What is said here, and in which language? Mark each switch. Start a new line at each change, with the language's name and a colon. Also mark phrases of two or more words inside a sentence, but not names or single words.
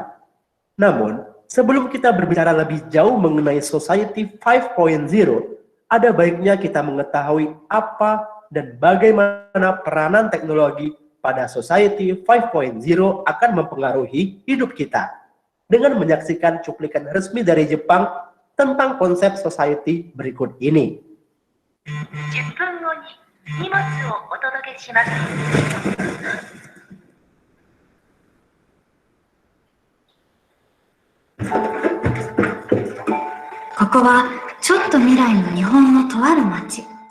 Indonesian: Namun, sebelum kita berbicara lebih jauh mengenai Society 5.0, ada baiknya kita mengetahui apa dan bagaimana peranan teknologi pada Society 5.0 akan mempengaruhi hidup kita. Dengan menyaksikan cuplikan resmi dari Jepang tentang konsep society berikut ini.
Japanese: 10 分後に荷物をお届けします。ここはちょっと未来の日本のとある町。